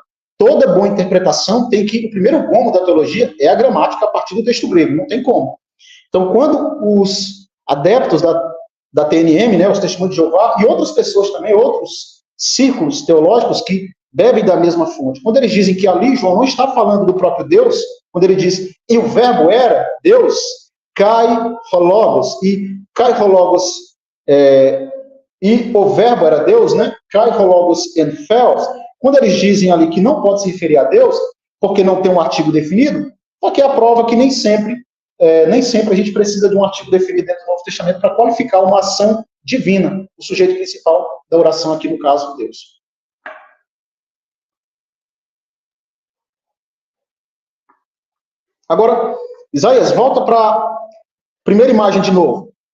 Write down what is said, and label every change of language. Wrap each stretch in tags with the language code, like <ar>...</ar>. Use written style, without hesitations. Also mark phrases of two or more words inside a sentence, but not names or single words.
<pt>Toda boa interpretação tem que, o primeiro gomo da teologia é a gramática a partir do texto grego, não tem como. Então, quando os adeptos da TNM, né, os testemunhos de Jeová, e outras pessoas também, outros círculos teológicos que bebem da mesma fonte, quando eles dizem que ali João não está falando do próprio Deus, quando ele diz, e o verbo era Deus,</pt> <el>καὶ ὁ λόγος, e καὶ ὁ λόγος,</el> <pt>e o verbo era Deus, né,</pt> <el>καὶ ὁ λόγος ἦν θεός,</el> <pt>quando eles dizem ali que não pode se referir a Deus, porque não tem um artigo definido, porque é a prova que nem sempre a gente precisa de um artigo definido dentro do Novo Testamento para qualificar uma ação divina, o sujeito principal da oração aqui, no caso, Deus. Agora, Isaías, volta para a primeira imagem de novo.</pt>